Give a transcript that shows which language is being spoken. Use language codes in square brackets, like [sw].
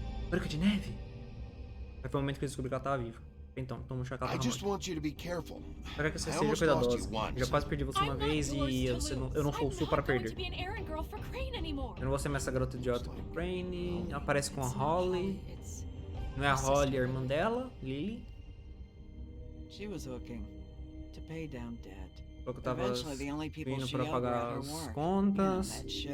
[pt] Branca de Neve? Aí foi o momento que eu descobri que ela tava viva. Então vamos achar que ela tava morta. Espero que você seja cuidadosa. Eu já quase perdi você uma vez e eu não sou o Sul para perder. Eu não vou ser mais essa garota idiota pro Crane. Ela aparece com a Holly. Não é a Holly, a irmã dela, Lily. [en] She was looking to pay down debt. [pt] Falou que eu tava vindo pra pagar as contas.